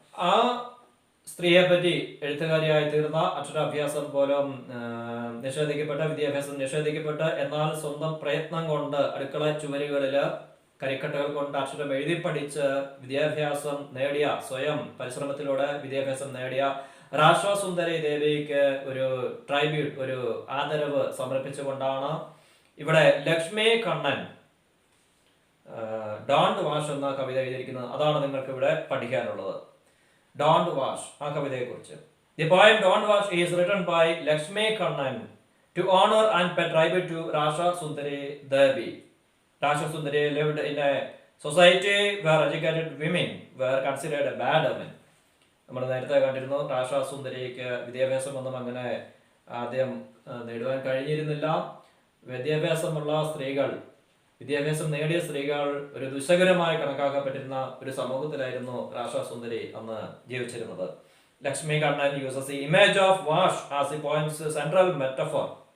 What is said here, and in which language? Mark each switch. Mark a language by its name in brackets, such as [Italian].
[Malayalam] ആ സ്ത്രീയെ പറ്റി എഴുത്തുകാരിയായി തീർന്ന, അക്ഷരാഭ്യാസം പോലും നിഷേധിക്കപ്പെട്ട, വിദ്യാഭ്യാസം നിഷേധിക്കപ്പെട്ട, എന്നാൽ സ്വന്തം പ്രയത്നം കൊണ്ട് അടുക്കള ചുവരുകളില് കരിക്കട്ടകൾ കൊണ്ട് അക്ഷരം എഴുതി പഠിച്ച് വിദ്യാഭ്യാസം നേടിയ, സ്വയം പരിശ്രമത്തിലൂടെ വിദ്യാഭ്യാസം നേടിയ രാഷ സുന്ദരി ദേവിക്ക് ഒരു ട്രൈബ്യൂട്ട്, ഒരു ആദരവ് സമർപ്പിച്ചുകൊണ്ടാണ് ഇവിടെ ലക്ഷ്മി കണ്ണൻ ഡോണ്ട് വാഷ് എന്ന കവിത എഴുതിയിരിക്കുന്നത്. അതാണ് നിങ്ങൾക്ക് ഇവിടെ പഠിക്കാനുള്ളത്. ഡോണ്ട് വാഷ്, ആ കവിതയെക്കുറിച്ച്. [English] The poem Don't Wash is written by Lakshmi Kannan to honor and pay tribute to Rasha Sundari Devi. Rasha Sundari lived in a society where educated women were considered a bad women. [Malayalam] നമ്മൾ നേരത്തെ കണ്ടിരുന്നു, രാഷ സുന്ദരിക്ക് വിദ്യാഭ്യാസമൊന്നും അങ്ങനെ ആദ്യം നേടുവാൻ കഴിഞ്ഞിരുന്നില്ല. വിദ്യാഭ്യാസമുള്ള സ്ത്രീകൾ, വിദ്യാഭ്യാസം നേടിയ സ്ത്രീകൾ ഒരു ദുശകരമായി കണക്കാക്കപ്പെട്ടിരുന്ന ഒരു സമൂഹത്തിലായിരുന്നു രാഷ സുന്ദരി അന്ന് ജീവിച്ചിരുന്നത്. [English] Lakshmi Kannan uses the image of wash as the poem's central metaphor.